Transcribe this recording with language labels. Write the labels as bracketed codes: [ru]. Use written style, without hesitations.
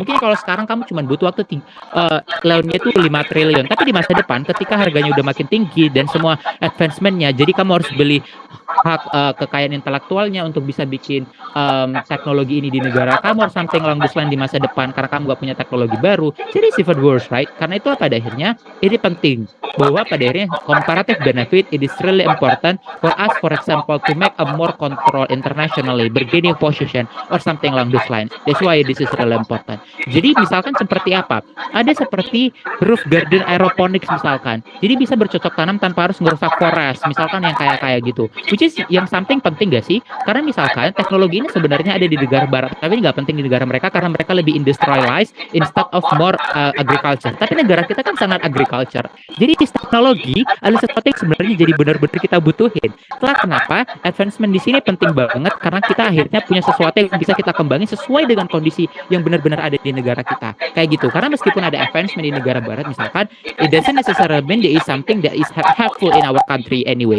[id] Mungkin kalau sekarang kamu cuma butuh waktu loannya itu 5 triliun, tapi di masa depan ketika harganya udah makin tinggi dan semua advancement-nya, jadi kamu harus beli hak kekayaan intelektualnya untuk bisa bikin teknologi ini di negara kamu, [en] or something along this line [id] di masa depan karena kamu gak punya teknologi baru. [en] Jadi it's even worse, right? [id] Karena itu pada akhirnya [en] ini penting bahwa pada akhirnya comparative benefit it is really important for us, for example, to make a more control internationally, bargaining position or something along this line. That's why this is really important. [id] Jadi misalkan seperti apa? Ada seperti roof garden aeroponics misalkan. Jadi bisa bercocok tanam tanpa harus ngerusak forest, misalkan yang kayak gitu. Which is yang something penting gak sih? Karena misalkan teknologi ini sebenarnya ada di negara barat, tapi nggak penting di negara mereka karena mereka lebih industrialized [en] instead of more agriculture. [id] Tapi negara kita kan sangat agriculture. Jadi teknologi adalah sesuatu yang sebenarnya jadi benar-benar kita butuhin. Itulah kenapa advancement di sini penting banget karena kita akhirnya punya sesuatu yang bisa kita kembangin sesuai dengan kondisi yang benar-benar ada di negara kita. Kayak gitu. Karena meskipun ada advancement di negara barat misalkan, [en] it doesn't necessarily mean there is something that is helpful in our country anyway.